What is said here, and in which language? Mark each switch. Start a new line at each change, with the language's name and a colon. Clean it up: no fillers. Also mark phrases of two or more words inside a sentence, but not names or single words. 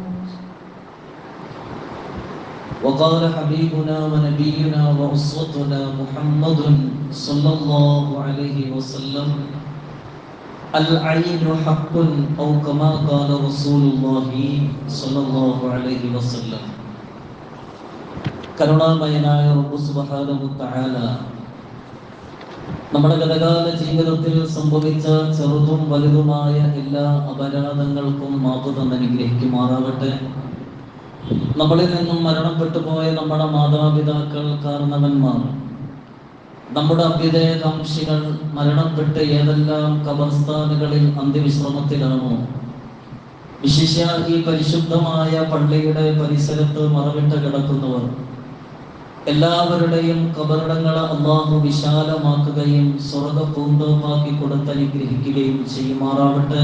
Arabic: وقال حبيبنا ونبينا وأسوتنا محمد صلى الله عليه وسلم: العين حق أو كما قال رسول الله صلى الله عليه وسلم.
Malayalam: കരുണാമയനായ റബ്ബ്
Arabic: سبحانه تعالى
Malayalam: നമ്മുടെ ഗതകാല ജീവിതത്തിൽ സംഭവിച്ച ചെറുതും വലുതുമായ എല്ലാ അപരാധങ്ങൾക്കും മാപ്പ് തന്ന് അനുഗ്രഹിക്കുമാറാവട്ടെ. നമ്മളിൽ നിന്നും മരണപ്പെട്ടു പോയ നമ്മുടെ മാതാപിതാക്കൾ, കാരണവന്മാർ, നമ്മുടെ അഭ്യുദയകാംക്ഷികൾ മരണപ്പെട്ട് ഏതെല്ലാം ഖബർസ്ഥാനുകളിൽ അന്ത്യവിശ്രമത്തിലാണോ, വിശിഷ്യ ഈ പരിശുദ്ധമായ പള്ളിയുടെ പരിസരത്ത് മറവിട്ട് കിടക്കുന്നവർ എല്ലാവരുടെയും ഖബറിടങ്ങളെ അല്ലാഹു വിശാലമാക്കുകയും സ്വർഗ്ഗ പൂന്തോപ്പാക്കി കൊടുത്തനുഗ്രഹിക്കുകയും ചെയ്യുമാറാവട്ടെ.